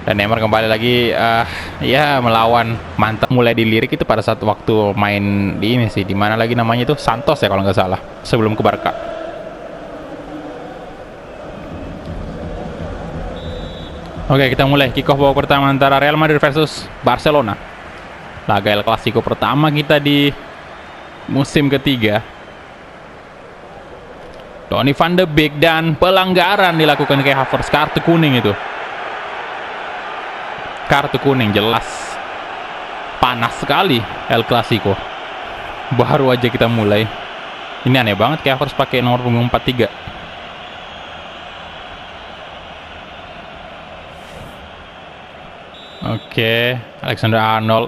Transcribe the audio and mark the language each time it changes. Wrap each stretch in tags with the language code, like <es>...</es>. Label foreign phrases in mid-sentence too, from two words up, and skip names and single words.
<id>Dan Neymar kembali lagi ya melawan. Mantap, mulai dilirik itu pada saat waktu main di ini sih, di mana lagi namanya itu, Santos ya kalau nggak salah, sebelum ke Barca. Oke, kita mulai</id> <en>kick off</en> <id>babak pertama antara Real Madrid versus Barcelona. Laga El Clasico pertama kita di musim ketiga. Donny van de Beek dan pelanggaran dilakukan ke Havertz, kartu kuning itu. Kartu kuning jelas. Panas sekali El Clasico. Baru aja kita mulai. Ini aneh banget kayak harus pakai nomor punggung 43. Oke, Alexander Arnold.</id>